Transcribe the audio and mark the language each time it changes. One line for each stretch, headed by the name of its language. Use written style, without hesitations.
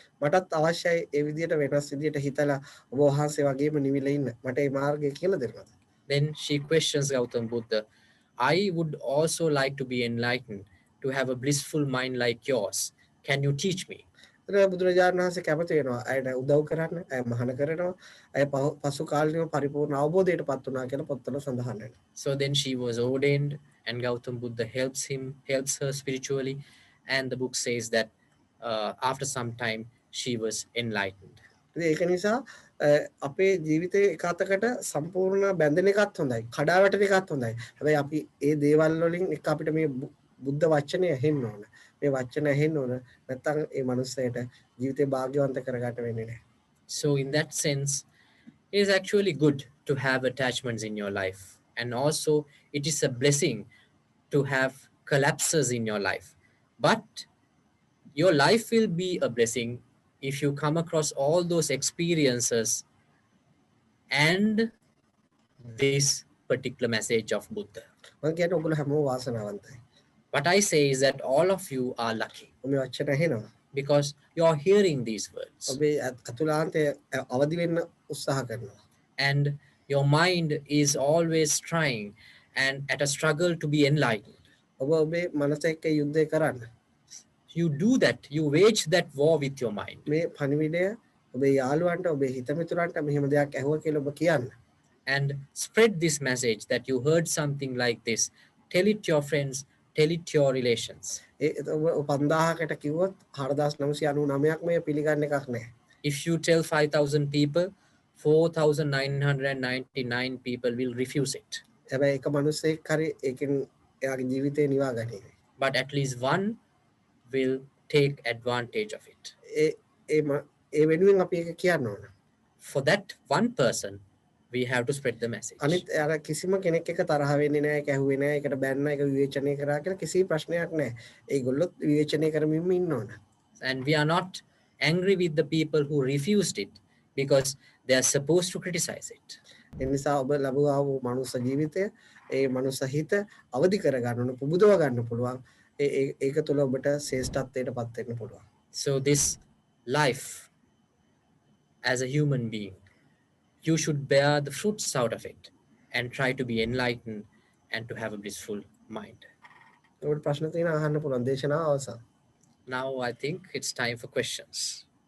Sinhala: මටත් අවශ්‍යයි ඒ විදිහට වෙනස් විදිහට හිතලා ඔබ වහන්සේ වගේම නිවිලා ඉන්න. මට මේ මාර්ගය කියලා දෙන්නද?
English: Then she questions Gautam Buddha, I would also like to be enlightened, to have a blissful mind like yours. Can you teach me?
Sinhala: බුදුරජාණන් වහන්සේ කැමති වෙනවා අයට උදව් කරන්න, අය මහාන කරනවා, අය පසු කාලීනව පරිපූර්ණ අවබෝධයටපත් වුණා කියලා පොත්වල සඳහන් වෙනවා.
English: So then she was ordained and Gautam Buddha helps her spiritually, and the book says that after some time she was enlightened.
Sinhala: ඒක නිසා අපේ ජීවිතේ එකතකට සම්පූර්ණ බැඳෙන එකත් හොඳයි, කඩාවැටෙන එකත් හොඳයි. හැබැයි අපි ඒ දේවල් වලින් එක අපිට මේ බුද්ධ වචනය ඇහෙන්න ඕන. මේ වචන ඇහෙන්න ඕන. නැත්නම් ඒ මනුස්සයට ජීවිතේ භාග්‍යවන්ත කරගන්න වෙන්නේ නැහැ.
English: So in that sense, it is actually good to have attachments in your life, and also it is a blessing to have collapses in your life. But your life will be a blessing if you come across all those experiences and this particular message of Buddha.
Sinhala: මම කියන්නේ ඔයගොල්ලෝ හැමෝම වාසනාවන්තයි.
English: What I say is that all of you are lucky
Sinhala: මේ වචන ඇහෙනවා.
English: because you are hearing these words,
Sinhala: ඔබේ අතුලාන්තය අවදි වෙන්න උත්සාහ කරනවා.
English: and your mind is always trying and at a struggle to be enlightened.
Sinhala: ඔබ ඔබේ මනස එක්ක යුද්ධය කරන්න.
English: You do that, you wage that war with your mind,
Sinhala: මේ පණිවිඩය ඔබේ යාළුවන්ට, ඔබේ හිතමිතුරන්ට මෙහෙම දෙයක් ඇහුවා කියලා ඔබ කියන්න.
English: and spread this message that you heard something like this. Tell it to your friends, tell it to your relations.
Sinhala: ඒ ඔබ 5000කට කිව්වොත් 4999ක් මේ පිළිගන්න එකක් නැහැ.
English: If you tell 5,000 people, 4,999 people will refuse it.
Sinhala: හැබැයි එක මිනිස්සෙක් හරි ඒකෙන් එයාගේ ජීවිතේ නිවා ගනිවි.
English: But at least one will take advantage of it.
Sinhala: ඒ වෙනුවෙන් අපි ඒක කියන්න ඕන.
English: For that one person, we have to spread the message.
Sinhala: අනිත් අර කිසිම කෙනෙක් එක තරහ වෙන්නේ නැහැ, ඒක ඇහුවේ නැහැ, ඒකට බැන්න, ඒක විවේචනය කරා කියලා කිසි ප්‍රශ්නයක් නැහැ. ඒගොල්ලොත් විවේචනය කරමින්ම ඉන්න ඕන.
English: And we are not angry with the people who refused it because they are supposed to criticize it.
Sinhala: ඒ නිසා ඔබ ලැබුවා වූ මනුස්ස ජීවිතය, ඒ මනුස්ස හිත අවදි කරගන්න ඕන, පුබුදව ගන්න පුළුවන්. ඒක තුළ ඔබට ශ්‍රේෂ්ඨත්වයට පත් වෙන්න පුළුවන්.
English: So this life as a human being, you should bear the fruits out of it and try to be enlightened and to have a blissful mind.
Sinhala: ඔබට ප්‍රශ්න තියෙනවා අහන්න පුළුවන්. දේශනාව අවසන්.
English: Now I think it's time for questions.